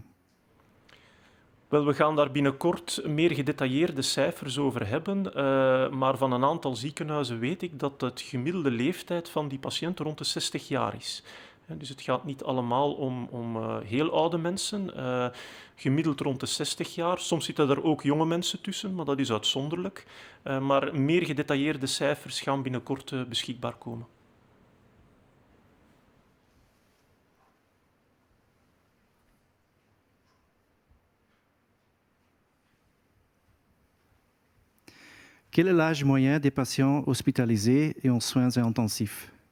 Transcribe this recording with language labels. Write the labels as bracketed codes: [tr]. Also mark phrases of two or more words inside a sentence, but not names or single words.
[nl] Wel, we gaan daar binnenkort meer gedetailleerde cijfers over hebben, maar van een aantal ziekenhuizen weet ik dat de gemiddelde leeftijd van die patiënten rond de 60 jaar is. Dus het gaat niet allemaal om heel oude mensen, gemiddeld rond de 60 jaar. Soms zitten er ook jonge mensen tussen, maar dat is uitzonderlijk. Maar meer gedetailleerde cijfers gaan binnenkort beschikbaar komen. [fr] Quel est l'âge moyen des patients hospitalisés et en soins intensifs?